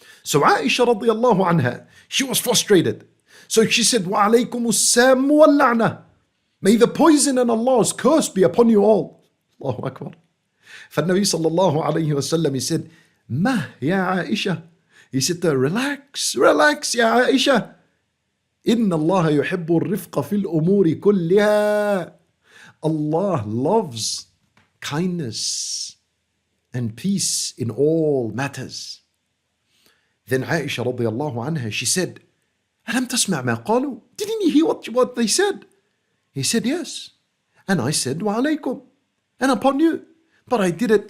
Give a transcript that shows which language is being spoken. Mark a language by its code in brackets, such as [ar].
[en] So Aisha radiallahu anha, she was frustrated. So she said, [ar] wa alaykum as-sam wal la'na. [en] May the poison and Allah's curse be upon you all. [ar] Allahu Akbar. فالنبي صلى الله عليه وسلم, [en] he said, [ar] Ma ya Aisha. [en] He said to her, relax ya Aisha. [ar] إن الله يحب الرفق في الأمور كلها. [en] Allah loves kindness and peace in all matters. Then Aisha radiallahu anha, she said, [ar] ألم تسمع ما قالوا? [en] Didn't you hear what they said? He said, yes. And I said, [ar] وعليكم, [en] and upon you. But I did it.